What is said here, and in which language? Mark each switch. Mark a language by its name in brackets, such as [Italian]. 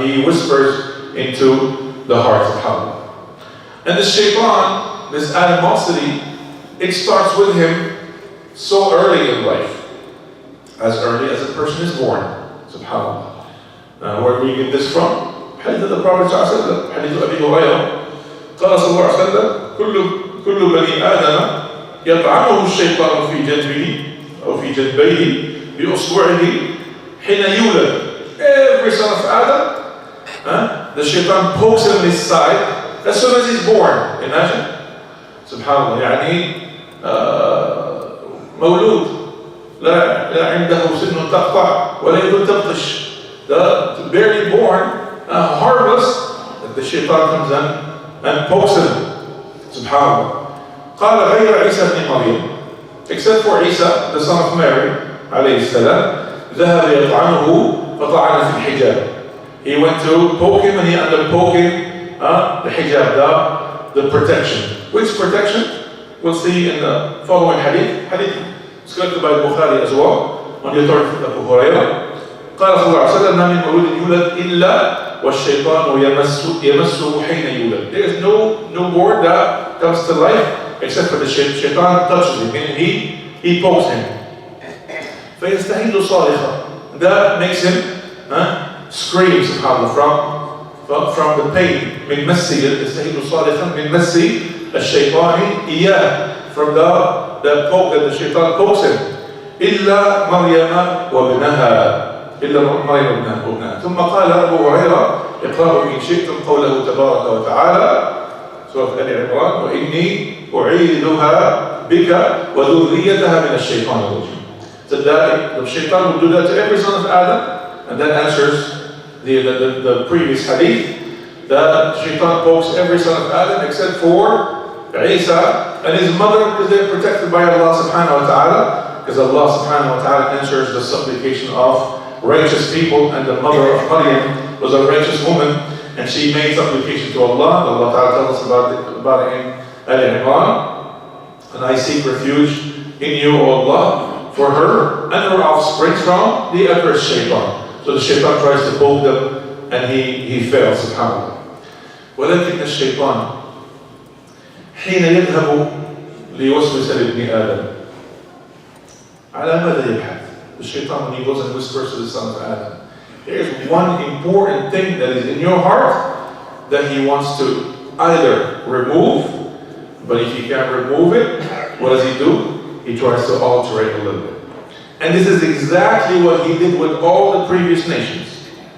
[English] He whispers into the heart, subhanAllah. And the shaitan, this animosity, it starts with him so early in life. As early as a person is born, subhanAllah. Where do we get this from? Hadith of the Prophet ﷺ, Hadith of Abi Hurairah. [Arabic] قال صلى الله عليه وسلم كل بني آدم يطعنه الشيطان في جنبه أو في جنبيه بأصبعه حين يولد. [English] Every son of Adam, the shaitan pokes him in his side as soon as he's born. Imagine. [Arabic] Subhanallah. يعني مولود لا عنده سن تقطع ولا يد تبطش. [English] The barely born, harmless, the shaitan comes in and pokes him. Subhanallah. [Arabic] قال غير عيسى بن مريم, [English] except for Isa, the son of Mary, [Arabic] عليه السلام, ذهب يطعنه فطعن في الحجاب. [English] He went to poke him and he ended up poking the hijab, the protection. Which protection? We'll see in the following hadith. Hadith is collected by Bukhari as well, on the authority of Abu Hurairah. [Arabic] قال صلى الله عليه وسلم ما من مولود يولد إلا والشيطان يمسه حين يولد. [English] There is no newborn that comes to life except for the shaitan touches him, meaning he pokes him. [Arabic] فيستحيل صارخا. [English] That makes him scream subhanallah from the pain. [Arabic] من مسي يستحيل صارخا من مسي الشيطان إياه, [English] from the poke that the shaitan pokes him. [Arabic] إلا مريم وابنها. إلا مريم وابنها. ثم قال أبو هريرة اقرأوا إن شئتم قوله تبارك وتعالى سورة آل عمران وإني أعيذها بك وذريتها من الشيطان الرجيم. [English] So that the shaitan will do that to every son of Adam, and that answers the previous hadith that shaitan pokes every son of Adam except for Isa and his mother, because they're protected by Allah subhanahu wa ta'ala, because Allah subhanahu wa ta'ala answers the supplication of righteous people, and the mother of Maryam was a righteous woman, and she made supplication to Allah. Allah Ta'ala tells us about it in Al Imran. And I seek refuge in you, O Allah, for her and her offspring from the accursed shaitan. So the shaitan tries to poke them, and he fails, subhanAllah. [Arabic] ولكن الشيطان حين يذهب ليوسوس لابن آدم على ماذا يبحث? [English] The shaitan, when he goes and whispers to the son of Adam, there is one important thing that is in your heart that he wants to either remove, but if he can't remove it, what does he do? He tries to alter it a little bit. And this is exactly what he did with all the previous nations.